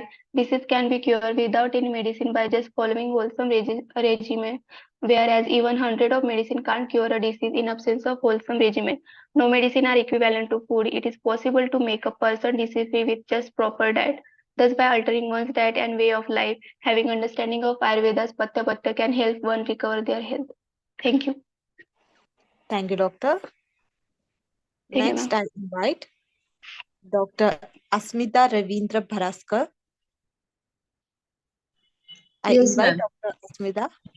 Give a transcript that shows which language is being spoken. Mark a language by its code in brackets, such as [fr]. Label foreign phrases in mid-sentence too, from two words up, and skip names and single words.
[en] Disease can be cured without any medicine by just following wholesome regimen, whereas even 100 of medicine can't cure a disease in absence of wholesome regimen. No medicine are equivalent to food. It is possible to make a person disease-free with just proper diet. Thus, by altering one's diet and way of life, having understanding of Ayurveda's pathya-apathya can help one recover their health. Thank you. Thank you, Doctor. Thank you, Next, ma'am. I invite Dr. Asmita Ravindra Baraskar. I Yes, invite ma'am. Dr. Asmita.